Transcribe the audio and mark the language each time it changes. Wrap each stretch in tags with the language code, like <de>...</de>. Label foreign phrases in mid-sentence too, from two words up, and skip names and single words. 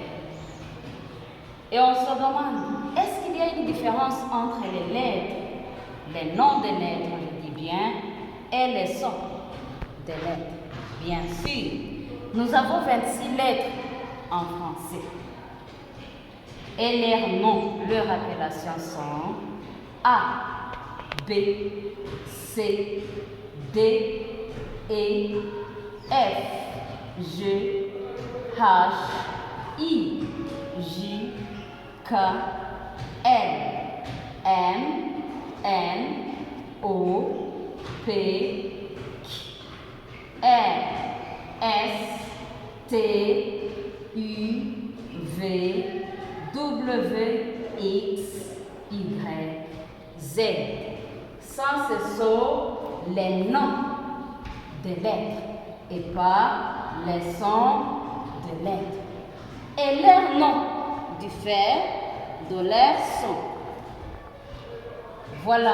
<fr>Et on se demande, est-ce qu'il y a une différence entre les lettres, les noms des lettres, je dis bien, et les sons des lettres? Bien sûr, nous avons 26 lettres en français. Et leurs noms, leurs appellations sont A, B, C, D, E, F, G, H, I, J, K, L, M, N, O, P, Q, R, S, T, U, V, W, X, Y, Z. Ça, ce sont les noms des lettres et pas les sons de lettres. Et leurs noms diffèrent de leurs sons. Voilà.</fr>